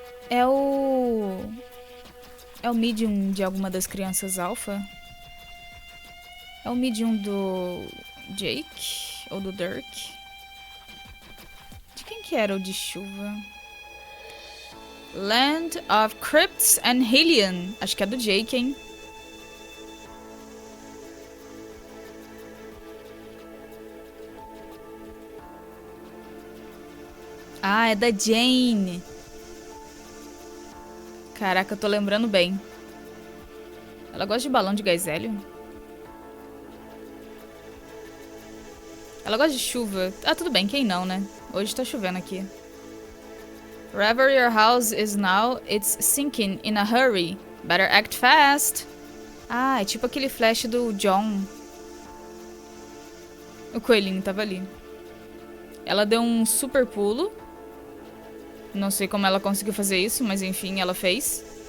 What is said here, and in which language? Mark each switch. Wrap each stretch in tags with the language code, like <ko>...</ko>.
<pt>É o medium de alguma das crianças alfa? É o medium do Jake? Ou do Dirk? De quem que era o de chuva?</pt> <en>Land of Crypts and Hylian.</en> <pt>Acho que é do Jake, hein? É da Jane. Caraca, eu tô lembrando bem. Ela gosta de balão de gás hélio? Ela gosta de chuva. Tudo bem, quem não, né? Hoje tá chovendo aqui.</pt> <en>Wherever your house is now, it's sinking in a hurry. Better act fast.</en> <pt>É tipo aquele flash do John. O coelhinho tava ali. Ela deu um super pulo. Não sei como ela conseguiu fazer isso, mas enfim, ela fez.</pt>